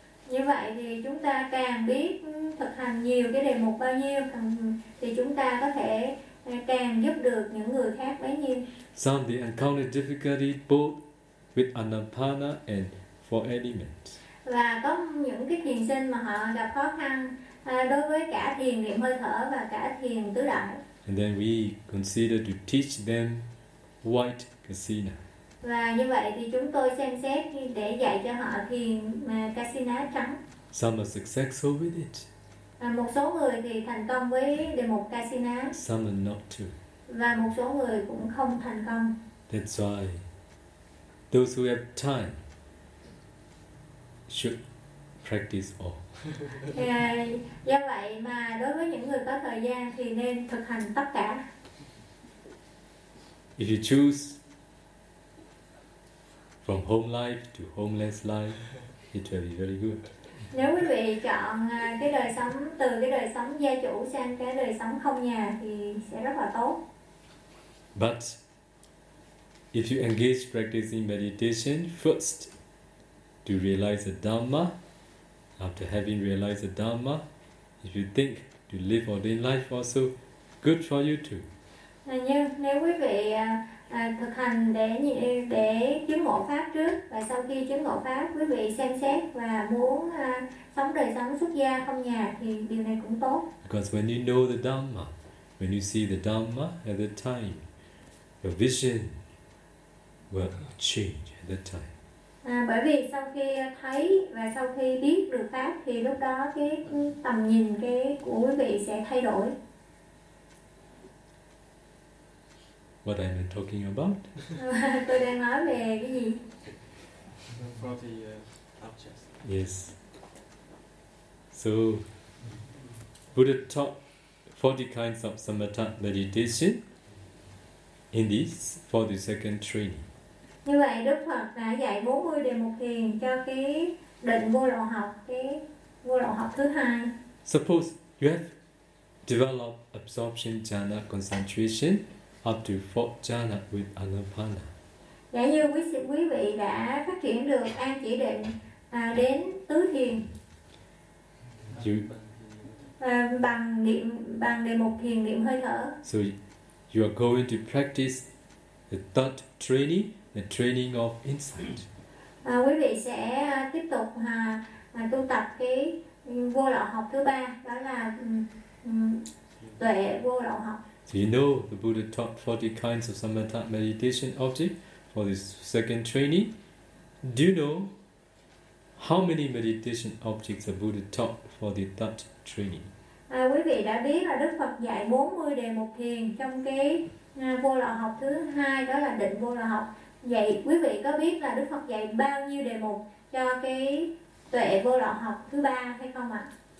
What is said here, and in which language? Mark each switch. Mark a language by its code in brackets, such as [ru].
[vi] Như vậy thì chúng ta càng biết thực hành nhiều cái đề mục bao nhiêu thì chúng ta có thể càng giúp được những người khác bấy nhiêu. [en] Some they encounter difficulty both with Anapana and four elements. [vi] Và có những cái thiền sinh mà họ gặp khó khăn đối với cả thiền niệm hơi thở và cả thiền tứ đại. [en] And then we consider to teach them white kasina. [vi] Và như vậy thì chúng tôi xem xét để dạy cho họ thiền kasina trắng. [en] Some are successful with it. [vi] Một số người thì thành công với đề mục kasina. [en] Some are not too. [vi] Và một số người cũng không thành công. [en] That's why those who have time should practice all. [vi] Do vậy mà đối với những người có thời gian thì nên thực hành tất cả. [en] If you choose from home life to homeless life, it will be very good. [vi] Nếu quý vị chọn cái đời sống từ cái đời sống gia chủ sang cái đời sống không nhà thì sẽ rất là tốt. [en] But if you engage practicing meditation first to realize the Dhamma, after having realized the Dhamma, if you think to live ordained life also, good for you too. [vi] Nếu quý vị thực hành để chứng ngộ pháp trước, và sau khi chứng ngộ pháp quý vị xem xét và muốn sống đời sống xuất gia không nhà thì điều này cũng tốt. [en] Because when you know the Dhamma, when you see the Dhamma at the time, your vision will change at the time. [vi] Bởi vì sau khi thấy và sau khi biết được pháp thì lúc đó cái tầm nhìn của quý vị sẽ thay đổi. [en] What am I talking about? [vi] Tôi đang nói về cái gì? [en] About the objects. Yes. So, Buddha taught 40 kinds of samatha meditation in this 42nd training. [vi] Như vậy Đức Phật đã dạy 40 đề mục thiền cho cái định vô lậu học, cái vô lậu học thứ hai. [en] Suppose you have developed absorption jhana concentration up to 4th jhana with anapana. [vi] Giả như quý vị đã phát triển được an chỉ định đến tứ thiền. [en] You, [vi] bằng đề mục thiền niệm hơi thở. [en] So you are going to practice the third training, the training of insight. [vi] Quý vị sẽ tiếp tục tu tập cái vô lậu học thứ ba, đó là tuệ vô lậu học. [en] So you know the Buddha taught 40 kinds of samatha meditation object for this second training. Do you know how many meditation objects the Buddha taught for the third training? [vi] Quý vị đã biết là Đức Phật dạy 40 đề mục thiền trong cái vô lậu học thứ hai, đó là định vô lậu học. Vậy quý vị có biết là Đức Phật dạy bao nhiêu đề mục cho cái tuệ vô lậu học thứ ba hay không ạ?